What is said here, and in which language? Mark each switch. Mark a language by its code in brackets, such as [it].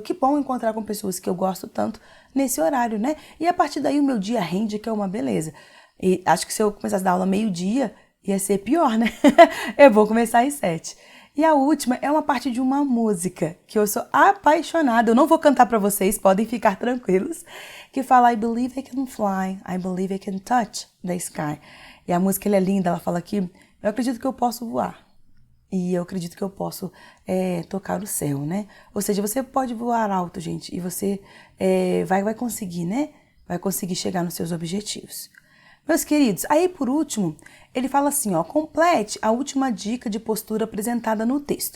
[pt] Que bom encontrar com pessoas que eu gosto tanto nesse horário, né? E a partir daí o meu dia rende, que é uma beleza. E acho que se eu começasse a dar aula meio-dia, ia ser pior, né? Eu vou começar às 7. E a última é uma parte de uma música que eu sou apaixonada. Eu não vou cantar para vocês, podem ficar tranquilos. Que fala [en] I believe I can fly, I believe I can touch the sky. [pt] E a música ela é linda, ela fala que eu acredito que eu posso voar. E eu acredito que eu posso tocar o céu, né? Ou seja, você pode voar alto, gente, e você vai conseguir, né? Vai conseguir chegar nos seus objetivos. Meus queridos, aí por último, ele fala assim, ó, complete a última dica de postura apresentada no texto.